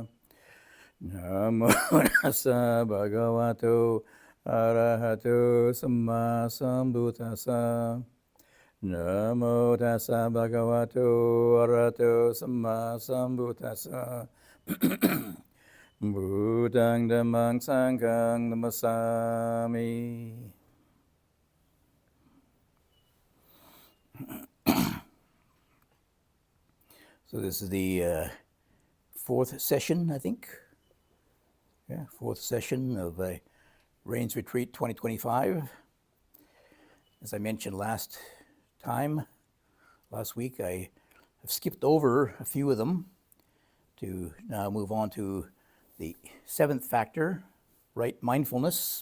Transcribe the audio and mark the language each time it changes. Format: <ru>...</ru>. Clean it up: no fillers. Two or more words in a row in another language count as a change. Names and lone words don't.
<pi>Namo tassa bhagavato arahato samma sambuddhassa. Namo tassa bhagavato arahato samma sambuddhassa. Buddhang dhammang sanghang namasami.</pi> <en>So this is the fourth session, I think. Yeah, fourth session of Rains Retreat 2025. As I mentioned last week, I have skipped over a few of them to now move on to the seventh factor, right mindfulness.</en>